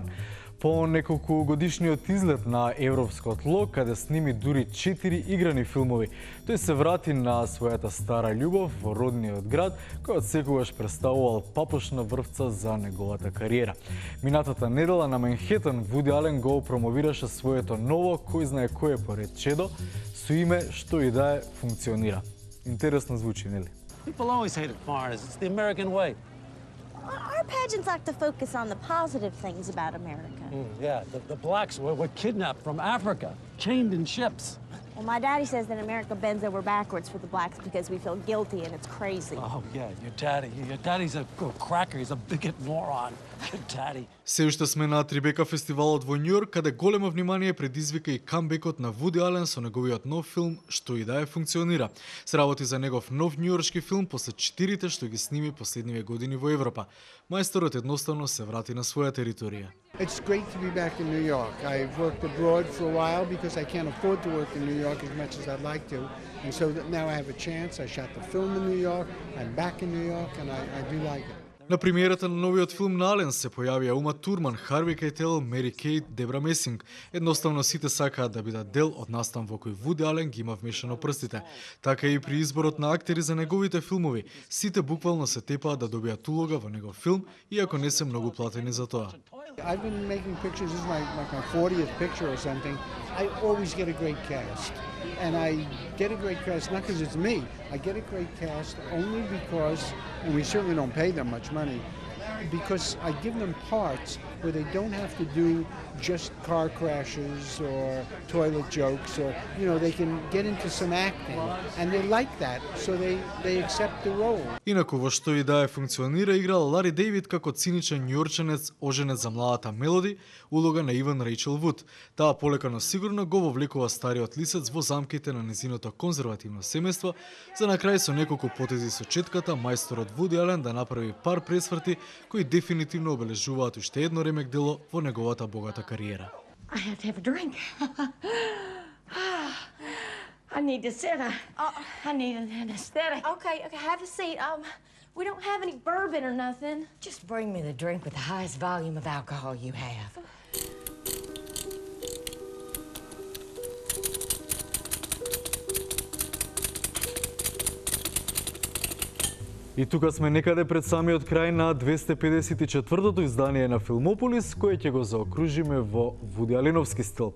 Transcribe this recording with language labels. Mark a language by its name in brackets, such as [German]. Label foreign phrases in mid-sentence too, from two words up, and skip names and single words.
[Macedonian] По неколку годишниот излет на европско тло, каде сними дури 4 играни филмови, тој се врати на својата стара љубов во родниот град, кој од секогаш представувал папошна врвца за неговата кариера. Минатата недела на Манхетен Вуди Ален го промовираше своето ново, кој знае кое поред чедо, со име што и да е функционира. Интересно звучи, нели? [English] People always hated foreigners. It's the American way. Our pageants like to focus on the positive things about America. Yeah, the blacks were kidnapped from Africa, chained in ships. Well, my daddy says that America bends over backwards for the blacks because we feel guilty and it's crazy. Oh, yeah, your daddy's a cracker. He's a bigot moron. Your daddy. [Macedonian] Се уште сме на Трибека фестивалот во Њујорк, каде големо внимание предизвика и камбекот на Вуди Ален со неговиот нов филм Што и да е функционира. Се работи за негов нов њујоршки филм после 4 што ги сними последниве години во Европа. Мајсторот едноставно се врати на своја територија. [English] It's great to be back in New York. I've worked abroad for a while because I can't afford to work in New York as much as I'd like to. And so that now I have a chance. I shot the film in New York. I'm back in New York and I do like it. [Macedonian] На премиерата на новиот филм на Ален се појавија Ума Турман, Харви Кейтел, Мери Кейт, Дебра Месинг. Едноставно сите сакаат да бидат дел од настан во кој Вуди Ален ги има вмешано прстите. Така и при изборот на актери за неговите филмови, сите буквално се тепаат да добијат улога во негов филм, иако не се многу платени за тоа. [English] I've been making pictures. This is my 40th picture or something. I always get a great cast. And I get a great cast, not because it's me. I get a great cast only because, and we certainly don't pay them much money, because I give them parts where they don't have to do just car crashes or toilet jokes, or they can get into some acting, and they like that, so they accept the role. [Macedonian] Инаку во Што и да е функционира играл Лари Дејвид како циничен њујорченец оженет за младата Мелоди, улога на Иван Рейчел Вуд. Таа полека но сигурно го вовлекува стариот лисец во замките на незиното конзервативно семејство, за на крај со неколку потези со четката мајсторот Вуди Ален да направи пар пресврти кои дефинитивно обележуваат уште едно ремек дело во неговата богата кариера. [English] I have to have a drink. I need to sit. I need an anesthetic. Okay, have a seat. We don't have any bourbon or nothing. Just bring me the drink with the highest volume of alcohol you have. [Macedonian] И тука сме некаде пред самиот крај на 254-тото издание на Филмополис, кое ќе го заокружиме во Вуди Алиновски стил.